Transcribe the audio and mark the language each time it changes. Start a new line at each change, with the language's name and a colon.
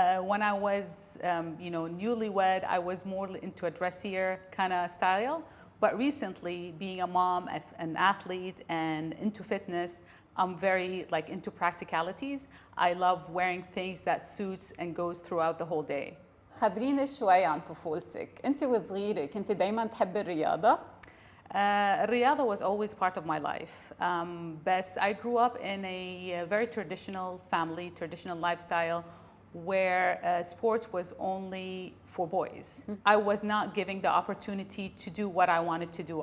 English: When I was, newlywed, I was more into a dressier kind of style. But recently, being a mom, an athlete, and into fitness, I'm very into practicalities. I love wearing things that suits and goes throughout the whole day.
Arabic: خبريني شوي عن طفولتك. أنت وصغيرة كنت دايما تحبي الرياضة؟
English: الرياضة was always part of my life. But I grew up in a very traditional family, traditional lifestyle, where sports was only for boys. I was not given the opportunity to do what I wanted to do.